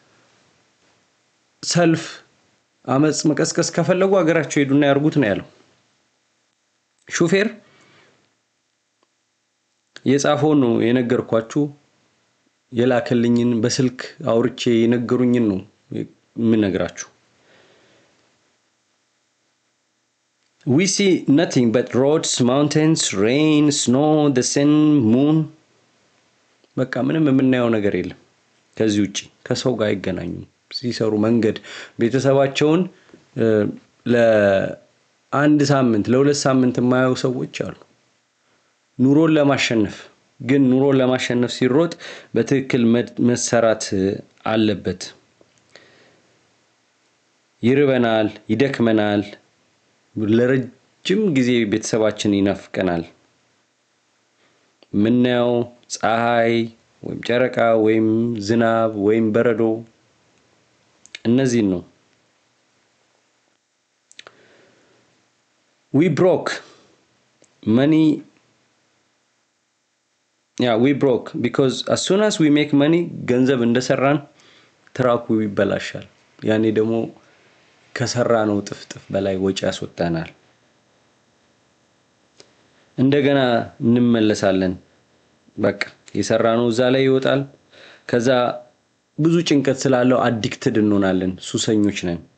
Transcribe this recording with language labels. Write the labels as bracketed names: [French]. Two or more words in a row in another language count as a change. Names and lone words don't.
[Amharic] ሰልፍ አመጽ መቀስቀስ ከፈለጉ ሀገራቸው ሄዱና ያርጉት ነው ያለው። ሹፌር የጻፈው ነው የነገርኳችሁ የላከልኝን በስልክ አውርቼ የነገሩኝን ነው የምነግራችሁ። [English] We see nothing but roads, mountains, rain, snow, the sun, moon. [Amharic] በቃ ምንም የምናየው ነገር የለም ከዚህ ውጪ። ከሰው ጋር አይገናኙም። ሲሰሩ መንገድ ቤተሰባቸውን ለአንድ ሳምንት ለሁለት ሳምንት የማያዩ ሰዎች አሉ ኑሮን ለማሸነፍ። ግን ኑሮን ለማሸነፍ ሲሮጥ በትክክል መሰራት አለበት። ይርበናል፣ ይደክመናል፣ ለረጅም ጊዜ ቤተሰባችን ይናፍቀናል። ምናየው ፀሐይ ወይም ጨረቃ ወይም ዝናብ ወይም በረዶ እነዚህ ነው። [English] We broke money. Yeah, we broke because as soon as we make money [Amharic] ገንዘብ እንደሰራን ትራኩ ይበላሻል። ያኔ ደግሞ ከሰራነው ጥፍጥፍ በላይ ወጪ ያስወጣናል። እንደገና እንመለሳለን። በቃ የሰራነው እዛ ላይ ይወጣል። ከዛ ብዙ ጭንቀት ስላለው አዲክትድ እንሆናለን። ሱሰኞች ነን።